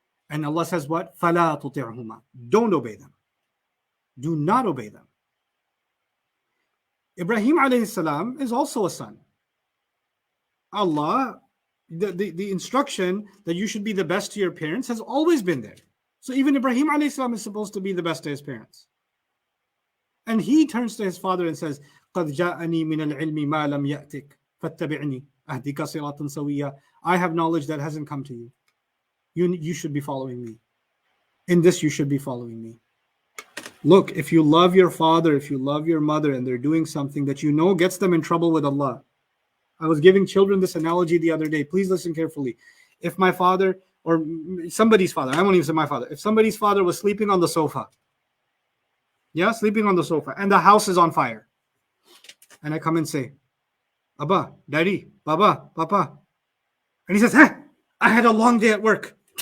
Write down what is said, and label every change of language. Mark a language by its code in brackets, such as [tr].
[en] And Allah says what? [ar] فَلَا تُطِعْهُمَا. [en] Don't obey them. Do not obey them. Ibrahim alayhi salam is also a son. Allah, the instruction that you should be the best to your parents has always been there. So even Ibrahim alayhi salam is supposed to be the best to his parents. And he turns to his father and says, [ar] قَدْ جَاءَنِي مِنَ الْعِلْمِ مَا لَمْ يَأْتِكَ فَاتَّبِعْنِي أَهْدِكَ صِرَاطًا سَوِيًّا. [en] I have knowledge that hasn't come to you. You should be following me. In this, you should be following me. Look, if you love your father, if you love your mother, and they're doing something that you know gets them in trouble with Allah. I was giving children this analogy the other day. Please listen carefully. If my father, or somebody's father, I won't even say my father, if somebody's father was sleeping on the sofa, sleeping on the sofa, and the house is on fire, and I come and say, Abba, Daddy, Baba, Papa, and he says, hey, I had a long day at work.